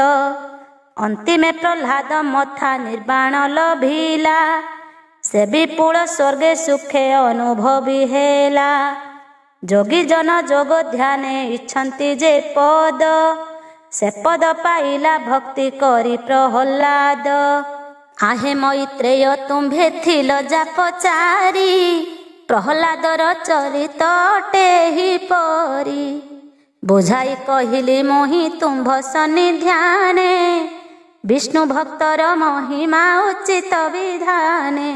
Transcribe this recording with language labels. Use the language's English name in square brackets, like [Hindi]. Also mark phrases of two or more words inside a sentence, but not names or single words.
[Odia] ଅନ୍ତିମେ ପ୍ରହ୍ଲାଦ ମଥା ନିର୍ବାଣ ଲଭିଲା ସେ ବିପୁଳ ସ୍ୱର୍ଗେ ସୁଖେ ଅନୁଭବୀ ହେଲା। ଯୋଗୀ ଜନ ଯୋଗ ଧ୍ୟାନେ ଇଚ୍ଛନ୍ତି ଯେ ପଦ ସେ ପଦ ପାଇଲା ଭକ୍ତି କରି ପ୍ରହ୍ଲାଦ। ଆହେ ମୈତ୍ରେୟ ତୁମ୍ଭେ ଥିଲ ଜାପଚାରୀ ପ୍ରହଲାଦର ଚରିତ ଟେହି ପରି। ବୁଝାଇ କହିଲି ମୋହି ତୁମ୍ଭ ସନ୍ନିଧ୍ୟାନେ ବିଷ୍ଣୁ ଭକ୍ତର ମହିମା ଉଚିତ ବିଧାନେ।